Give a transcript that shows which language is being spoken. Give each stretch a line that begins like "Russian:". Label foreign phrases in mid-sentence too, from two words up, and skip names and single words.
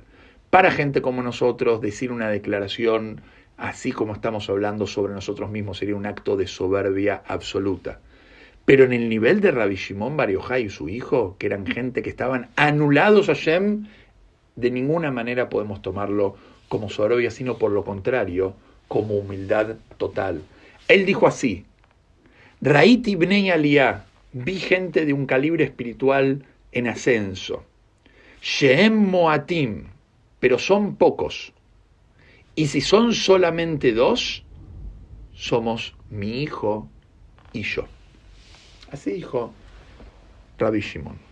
Spanish: Para gente como nosotros, decir una declaración así como estamos hablando sobre nosotros mismos sería un acto de soberbia absoluta. Pero en el nivel de Rabbi Shimon Bar Yochai y su hijo, que eran gente que estaban anulados a Hashem, de ninguna manera podemos tomarlo como soberbia, sino por lo contrario, como humildad total. Él dijo así:
Hebrew: ראיתי בני עלייה,
Spanish: vi gente de un calibre espiritual en ascenso.
Hebrew: שהם מועטים,
Spanish: pero son pocos. Y si son solamente dos, somos mi hijo y yo. Así dijo Rabbi Shimon.